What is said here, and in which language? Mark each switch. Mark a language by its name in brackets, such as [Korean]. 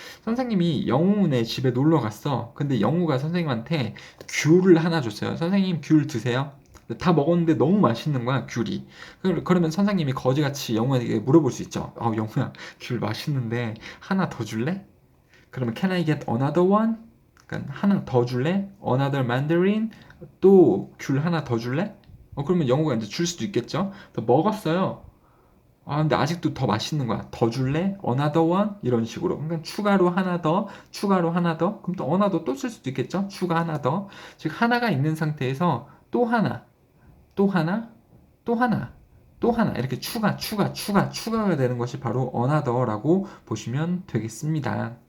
[Korean] 선생님이 영우네 집에 놀러 갔어. 근데 영우가 선생님한테 귤을 하나 줬어요. 선생님 귤 드세요. 다 먹었는데 너무 맛있는 거야, 귤이. 그러면 선생님이 거지같이 영우에게 물어볼 수 있죠. 영우야, 귤 맛있는데 하나 더 줄래? 그러면 [English] can I get another one? [Korean] 그러니까 하나 더 줄래? [English] Another mandarin? [Korean] 또 귤 하나 더 줄래? 그러면 영우가 이제 줄 수도 있겠죠. 더 먹었어요. 근데 아직도 더 맛있는 거야. 더 줄래? [English] another one? [Korean] 이런 식으로. 그러니까 추가로 하나 더, 추가로 하나 더. 그럼 또 another 또 쓸 수도 있겠죠. 추가 하나 더. 즉 하나가 있는 상태에서 또 하나, 또 하나, 또 하나, 또 하나 이렇게 추가가 되는 것이 바로 another라고 보시면 되겠습니다.